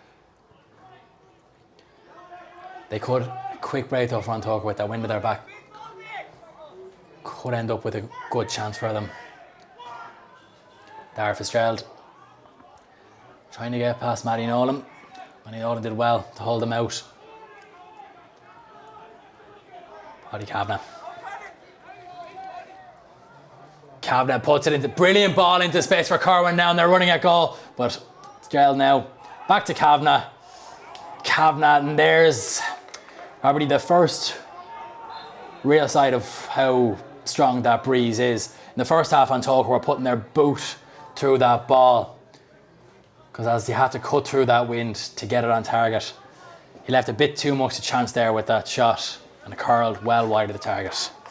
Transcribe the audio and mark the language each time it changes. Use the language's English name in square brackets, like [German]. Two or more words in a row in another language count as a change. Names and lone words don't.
[English] They could, quick break though for Tóchar with that wind at their back. Could end up with a good chance for them. Dara Fitzgerald trying to get past Matty Nolan. Matty Nolan did well to hold them out. Paddy Kavanagh. Kavanagh puts it into brilliant ball into space for Kerwin now, and they're running at goal. But Gerald now back to Kavanagh. Kavanagh, and there's probably the first real side of how strong that breeze is. In the first half, Tóchar were putting their boot through that ball, because as they had to cut through that wind to get it on target, he left a bit too much a chance there with that shot, and it curled well wide of the target.